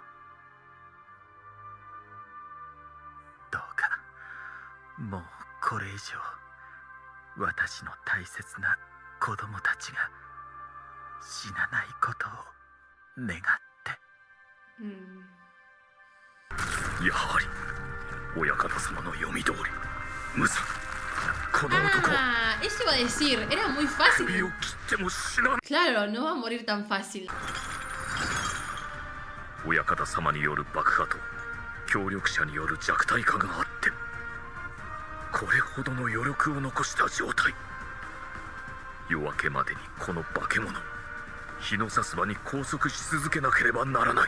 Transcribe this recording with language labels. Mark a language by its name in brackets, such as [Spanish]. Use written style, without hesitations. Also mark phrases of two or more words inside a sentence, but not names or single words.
[Japanese] どうかもうこれ以上私の大切な子供たちが死なないことを願って。やはり親方様の読み通り無惨。この男は [Spanish] Eso iba a decir, era muy fácil. [Japanese] 首を切っても死なない。 [Spanish] Claro, no va a morir tan fácil. [Japanese] 親方様による爆破と協力者による弱体化があってこれほどの余力を残した状態。夜明けまでにこの化け物日の差す場に拘束し続けなければならない。